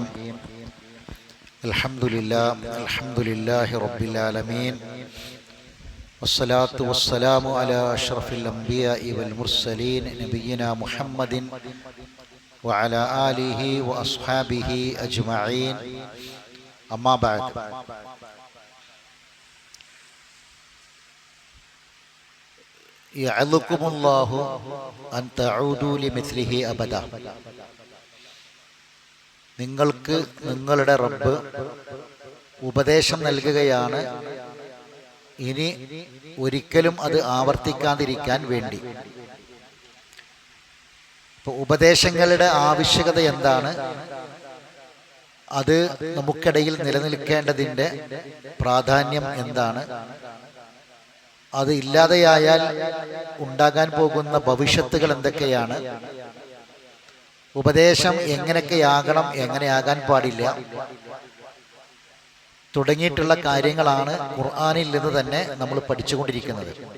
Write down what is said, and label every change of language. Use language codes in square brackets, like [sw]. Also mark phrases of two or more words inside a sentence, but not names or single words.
[ar] الحمد لله رب العالمين والصلاة والسلام على أشرف الأنبياء والمرسلين نبينا محمد وعلى آله وأصحابه أجمعين أما بعد. يعظكم الله أن تعودوا لمثله أبدا. [ml] നിങ്ങൾക്ക് നിങ്ങളുടെ റബ്ബ് ഉപദേശം നൽകുകയാണ് ഇനി ഒരിക്കലും അത് ആവർത്തിക്കാതിരിക്കാൻ വേണ്ടി. ഇപ്പോൾ ഉപദേശങ്ങളുടെ ആവശ്യകത എന്താണ്, അത് നമുക്കിടയിൽ നിലനിൽക്കേണ്ടതിൻ്റെ പ്രാധാന്യം എന്താണ്, അത് ഇല്ലാതെയായാൽ ഉണ്ടാകാൻ പോകുന്ന ഭവിഷ്യത്തുകൾ എന്തൊക്കെയാണ്, ഉപദേശം എങ്ങനെയൊക്കെയാകണം, എങ്ങനെയാകാൻ പാടില്ല തുടങ്ങിയിട്ടുള്ള കാര്യങ്ങളാണ് ഖുർആനിൽ നിന്ന് തന്നെ നമ്മൾ പഠിച്ചുകൊണ്ടിരിക്കുന്നത്.